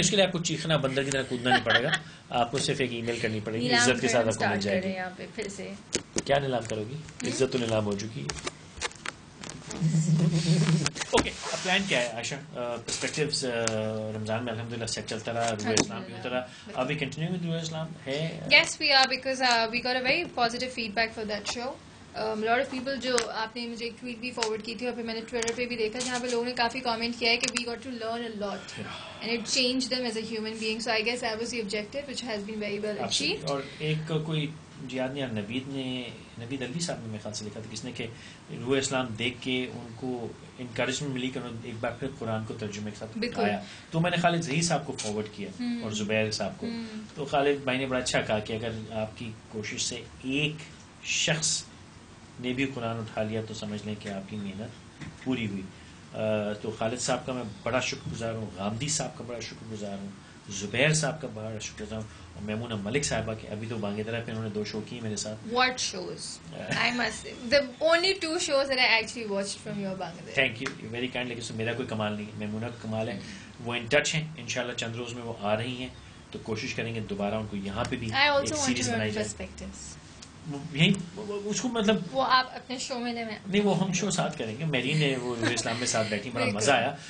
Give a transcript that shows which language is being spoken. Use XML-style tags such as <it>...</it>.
<ur>اس کے لیے آپ کو چیخنا بندر کی طرح کودنا نہیں پڑے گا. آپ کو صرف ایک ای میل کرنی پڑے گی عزت کے ساتھ آپ کو مل جائے گی. یہاں پہ پھر سے کیا نیلام کرو گی. عزت تو نیلام ہو چکی ہے. اوکے اب پلان کیا ہے عائشہ. پرسپیکٹیوز رمضان میں الحمدللہ سیٹ چلتا رہا. روح اسلام بھی ہوتا رہا. ابھی کنٹینیو ود روح اسلام ہے.</ur> <en>Yes we are because we got a very positive feedback for that show. lot of people</en> <ur>جو آپ نے مجھے ایک ٹویٹ بھی فارورڈ کی تھی اور پھر میں نے ٹویٹر پہ بھی دیکھا جہاں پہ لوگوں نے کافی کامنٹ کیا ہے کہ</ur> <en>we got to learn a lot and it changed them as a human being. So I guess that was the objective which has been very well achieved.</en> <ur>اور ایک کوئی یاد نہیں نوید علی صاحب نے میرے خیال سے لکھا تھا کس نے کہ روح اسلام دیکھ کے ان کو انکریجمنٹ ملی کہ انہوں نے ایک بار پھر قرآن کو ترجمے کے ساتھ آیا. تو میں نے خالد ظہیر صاحب کو فارورڈ کیا اور زبیر صاحب کو. تو خالد بھائی نے بڑا اچھا کہا کہ اگر آپ کی کوشش سے ایک شخص نے بھی قرآن اٹھا لیا تو سمجھ لیں کہ آپ کی محنت پوری ہوئی. تو خالد صاحب کا میں بڑا شکر گزار ہوں, غامدی صاحب کا بڑا شکر گزار ہوں, زبیر صاحب کا بڑا شکر گزار ہوں, اور میمونہ ملک صاحبہ کے ابھی تو بانگے درہ پہ انہوں نے 2 شو کیے میرے ساتھ.</ur> <en>What shows? I must say the only 2 shows that I actually watched from your Bangladesh. Thank you very kind.</en> <ur>لیکن میرا کوئی کمال نہیں ہے, میمونہ کا کمال ہے. وہ ان ٹچ ہیں انشاءاللہ چند روز میں وہ آ رہی ہیں تو کوشش کریں گے دوبارہ ان کو یہاں پہ بھی ایک سیریز بنائی جائے. یہی اس کو مطلب وہ آپ اپنے شو میں نہیں وہ ہم شو ساتھ کریں گے. میری نے وہ اسلام میں ساتھ بیٹھی, بڑا مزہ آیا.</ur>